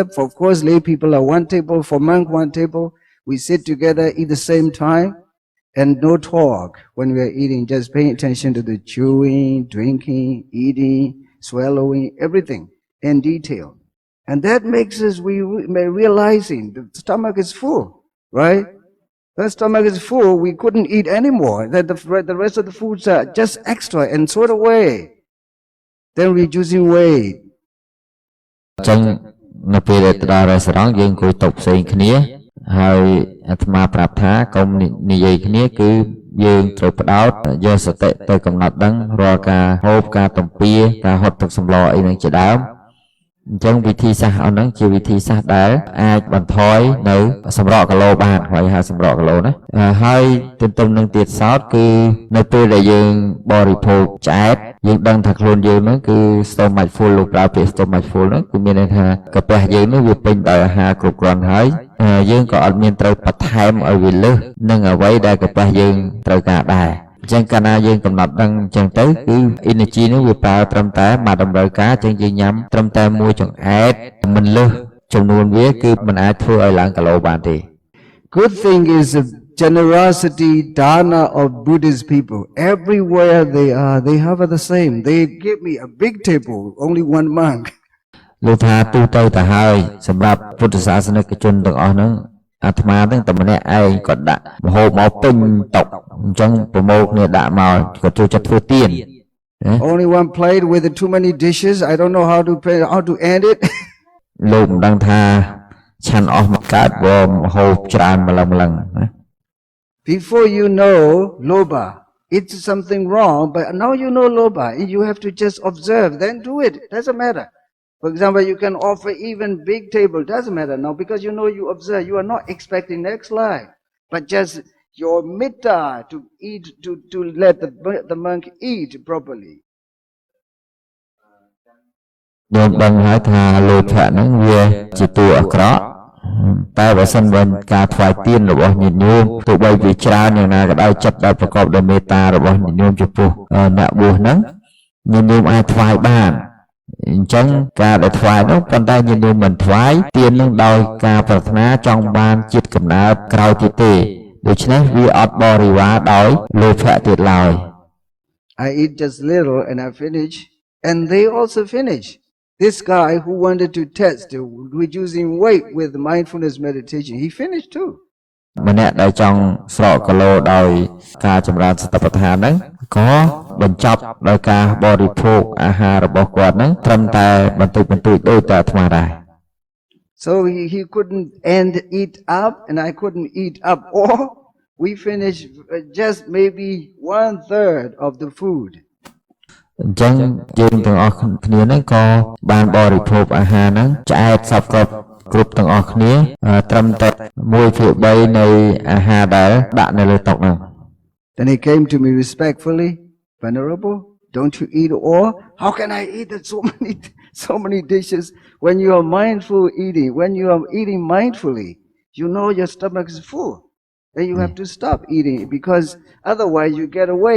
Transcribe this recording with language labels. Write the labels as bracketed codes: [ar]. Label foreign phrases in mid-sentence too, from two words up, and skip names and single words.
[en] For of course, lay people are one table, for monk one table. We sit together, eat the same time, and no talk when we are eating, just paying attention to the chewing, drinking, eating, swallowing, everything in detail. And that makes us realizing the stomach is full, right? The stomach is full, we couldn't eat anymore. That the rest of the foods are just extra and sort away. Then reducing weight. [km] ចឹងនៅពេលដែលទៅដល់រេស្តូរ៉ង់យើងអង្គុយតុផ្សេងគ្នាហើយអាត្មាប្រាប់ថាកុំនិយាយគ្នាគឺយើងត្រូវផ្ដោតយកសតិទៅកំណត់ដឹងរាល់ការហូបការទំពាការហត់ទឹកសម្ល អីនឹងជាដើមអញ្ចឹងវិធីសាស្ត្រអស់ហ្នឹងជាវិធីសាស្ត្រដែលអាចបន្ថយនៅសម្រក់គីឡូបានហើយហៅសម្រក់គីឡូណាហើយទន្ទឹមនឹង ទៀតសោតគឺនៅពេលដែលយើងបរិភោគឆ្អែតយើងដឹងថាខ្លួនយើងហ្នឹងគឺ [en] stomach full [km] លោកប្រើពាក្យ [en] stomach full [km] ហ្នឹងគឺមានន័យថាកាពះយើងនេះវាពេញដោយអាហារគ្រប់គ្រាន់ហើយយើងក៏អត់មានត្រូវបន្ថែមឲ្យវាលើសនឹងអ្វីដែលកាពះយើងត្រូវការដែរអញ្ចឹងកាលណាយើងកំណត់ដឹងអញ្ចឹងទៅគឺ energy នេះវាប្រើត្រឹមតែមួយតម្រូវការអញ្ចឹងយើងញ៉ាំត្រឹមតែមួយចង្អែតមិនលើសចំនួនវាគឺមិនអាចធ្វើឲ្យឡើងគីឡូបានទេ [en] Good thing is the generosity, dana of Buddhist people. Everywhere they are, they have the same. They give me a big table, only one monk. [km] លោកថាទូទៅទៅហើយសម្រាប់ពុទ្ធសាសនិកជនទាំងអស់ហ្នឹងអាត្មាទាំងតែម្នាក់ឯងក៏ដាក់ម្ហូបមកពេញតុអញ្ចឹងប្រមូលគ្នាដាក់មកក៏ចូលចិត្តធ្វើទាន [en] Only one plate with too many dishes. I don't know how to end it. [km] លោកមិនដឹងថាឆាន់អស់មកកើតបើម្ហូបច្រើនម្លឹងណា [en] Before you know loba, it's something wrong, but now you know loba, you have to just observe, then do it. Doesn't matter. For example, you can offer even big table, doesn't matter now, because you know you observe, you are not expecting next life, but just your mitta to eat, to let the monk eat properly. [km] យើងដឹងហើយថាលោភៈហ្នឹងវាជាតួអាក្រក់តែបើសិនបើការថ្វាយទានរបស់ញាតិញោមទោះបីវាច្រើនយ៉ាងណាក៏ដោយចិត្តដែលប្រកបដោយមេត្តារបស់ញាតិញោមចំពោះអ្នកបួសហ្នឹងញាតិញោមអាចថ្វាយបានអញ្ចឹងការដែលថ្វាយនោះប៉ុន្តែញាតិញោមមិនថ្វាយទាននឹងដោយការប្រាថ្នាចង់បានជាតិកំណើតក្រោយទៀតទេដូច្នេះវាអត់បរិវារដោយលោភៈទៀតឡើយ [en] I eat just little and I finish, and they also finish. This guy who wanted to test reducing weight with mindfulness meditation, he finished too. [km] ម្នាក់ដែលចង់ស្រកគីឡូដោយការចម្រើនសតិប្បដ្ឋានហ្នឹងក៏បញ្ចប់ដោយការបរិភោគអាហាររបស់គាត់ហ្នឹងត្រឹមតែបន្តិចបន្តួចដូចតែអាត្មាដែរ [en] So he couldn't eat up and I couldn't eat up, or we finished just maybe 1/3 of the food. [km] អញ្ចឹងយើងទាំងអស់គ្នាហ្នឹងក៏បានបរិភោគអាហារហ្នឹងឆ្អែតសពគ្រប់ទាំងអស់គ្នាត្រឹមតែ1/3នៃអាហារដែលដាក់នៅលើតុហ្នឹង [en] Then he came to me respectfully, Venerable, don't you eat all? How can I eat so many dishes? When you are mindful eating, when you are eating mindfully, you know your stomach is full. Then you have to stop eating because otherwise you get away.